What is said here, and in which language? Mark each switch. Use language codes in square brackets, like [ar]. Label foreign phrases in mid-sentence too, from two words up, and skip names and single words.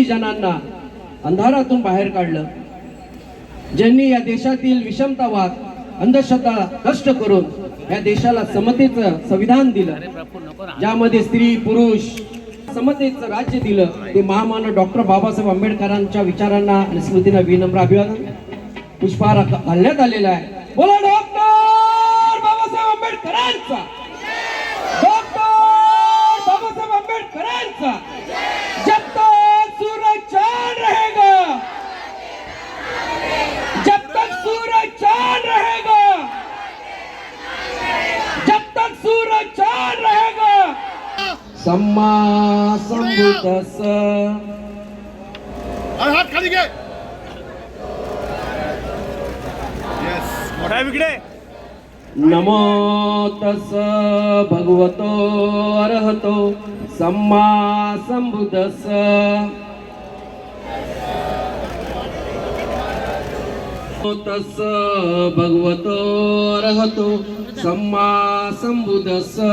[mr] जणांना अंधारातून बाहेर काढलं, ज्यांनी या देशातील विषमतावाद अंधश्रद्धा नष्ट करून या देशाला समतेचं संविधान दिलं, ज्यामध्ये स्त्री पुरुष समतेचं राज्य दिलं, ते महामानव डॉक्टर बाबासाहेब आंबेडकरांच्या विचारांना आणि स्मृतींना विनम्र अभिवादन पुष्पहार घालण्यात आलेला आहे. बोला डॉक्टर बाबासाहेब आंबेडकरांचा, डॉक्टर बाबासाहेब आंबेडकरांचा. [hi] जब तक सूरज चांद रहेगा, जब तक सूरज चांद रहेगा, जब तक सूरज चांद रहेगा. [pi] सम्मा संबुद्धस्स. [mr] हात खाली घे. मोठा विकडे. [pi] नमो तस्स भगवतो अरहतो सम्मा संबुद्धस्स. नमो तस्स भगवतो अरहतो सम्मा संबुद्धस्स.